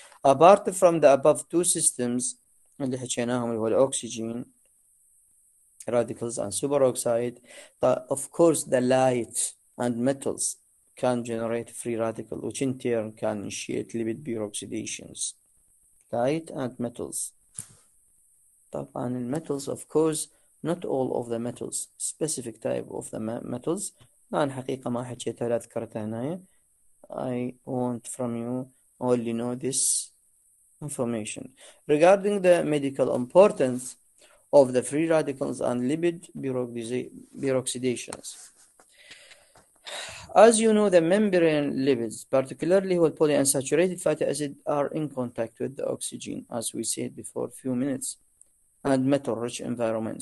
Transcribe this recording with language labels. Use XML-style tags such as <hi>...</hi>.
<en>Apart from the above two systems</en> <ar>اللي حكيناهم اللي هو الأكسجين</ar> <en>radicals and superoxide, of course the light and metals can generate free radical, which in turn can initiate lipid peroxidations. Light and metals. طبعا الميتals of course not all of the metals, specific type of the metals.</en> <ar>أنا حقيقة ما حكيتها ولا ذكرتها هنا.</ar> <en>I want from you only know this information. Regarding the medical importance of the free radicals and lipid peroxidations. As you know, the membrane lipids, particularly polyunsaturated fatty acid, are in contact with the oxygen, as we said before a few minutes, and metal-rich environment.</en>